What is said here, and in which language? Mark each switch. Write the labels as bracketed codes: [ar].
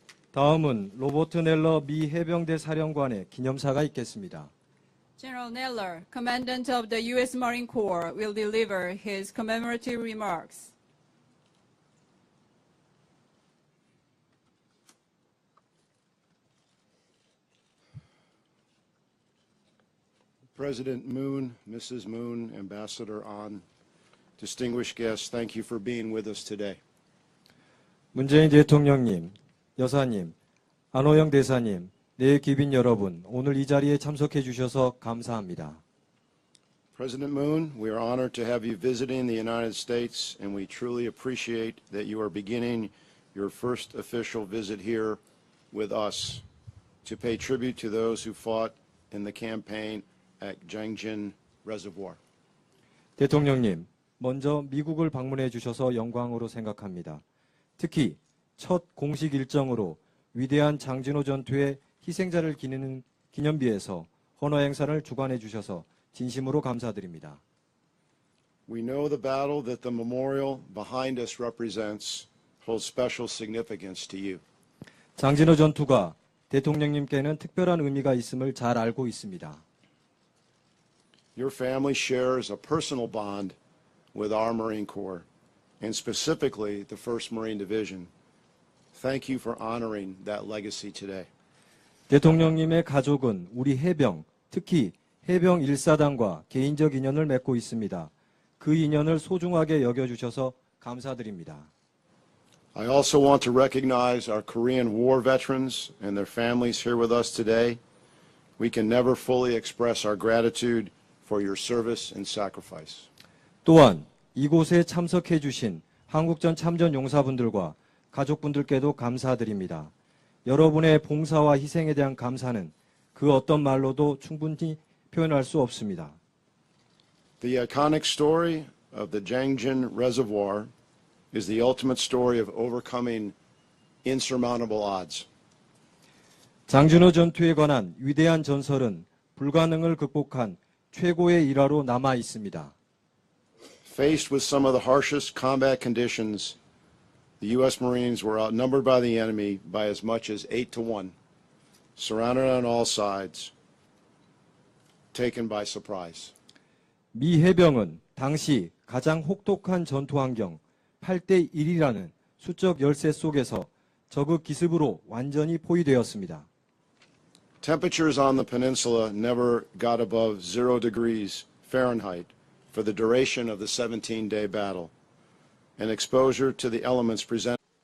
[ko] 다음은 로버트 넬러 미 해병대 사령관의 기념사가 있겠습니다. [en] General Neller, Commandant of the U.S. Marine Corps, will deliver his commemorative remarks. President Moon, Mrs. Moon, Ambassador An, distinguished guests, thank you for being with us today. [ko] 문재인 대통령님, 여사님, 안호영 대사님, 내 귀빈 여러분, 오늘 이 자리에 참석해 주셔서 감사합니다. [en] President Moon, we are honored to have you visiting the United States, and we truly appreciate that you are beginning your first official visit here with us to pay tribute to those who fought in the campaign at Jangjin Reservoir. [ko] 대통령님, 먼저 미국을 방문해 주셔서 영광으로 생각합니다. 특히 첫 공식 일정으로 위대한 장진호 전투의 희생자를 기리는 기념비에서 헌화 행사를 주관해 주셔서 진심으로 감사드립니다. [en] We know the battle that the memorial behind us represents holds special significance to you. [ko] 장진호 전투가 대통령님께는 특별한 의미가 있음을 잘 알고 있습니다. [en] Your family shares a personal bond with our Marine Corps, and specifically the 1st Marine Division. Thank you for honoring that legacy today. [ko] 대통령님의 가족은 우리 해병, 특히 해병 1사단과 개인적 인연을 맺고 있습니다. 그 인연을 소중하게 여겨주셔서 감사드립니다. [en] I also want to recognize our Korean War veterans and their families here with us today. We can never fully express our gratitude for your service and sacrifice. [ko] 또한 이곳에 참석해 주신 한국전 참전 용사분들과 가족분들께도 감사드립니다. 여러분의 봉사와 희생에 대한 감사는 그 어떤 말로도 충분히 표현할 수 없습니다. [en] The iconic story of the Jangjin Reservoir is the ultimate story of overcoming insurmountable odds. [ko] 장진호 전투에 관한 위대한 전설은 불가능을 극복한 최고의 일화로 남아 있습니다. [en] Faced with some of the harshest combat conditions, the U.S. Marines were outnumbered by the enemy by as much as 8-1, surrounded on all sides, taken by surprise. [ko] 미 해병은 당시 가장 혹독한 전투 환경 8대 1이라는 수적 열세 속에서 적의 기습으로 완전히 포위되었습니다. [en] Temperatures on the peninsula never got above 0 degrees Fahrenheit for the duration of the 17-day battle, and exposure to the elements presented.